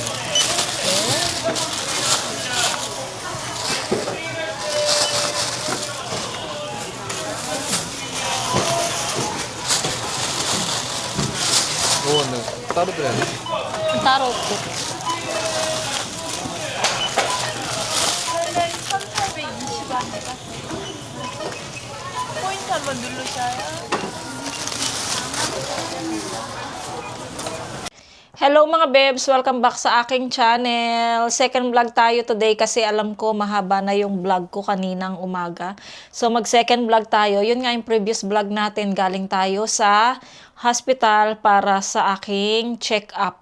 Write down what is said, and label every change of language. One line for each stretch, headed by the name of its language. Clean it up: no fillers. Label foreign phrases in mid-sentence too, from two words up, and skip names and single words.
Korean: 이거는 따로 들어야 돼. 따로 없고. 원래 1,820원입니다. 포인트 한번 누르셔요.
Filipino: Hello mga bebs! Welcome back sa aking channel.
English: Second vlog
Filipino: tayo today kasi alam ko mahaba na yung vlog ko kaninang umaga. So mag
English: second vlog
Filipino: tayo. Yun nga yung
English: previous vlog
Filipino: natin. Galing tayo sa hospital para sa aking check-up.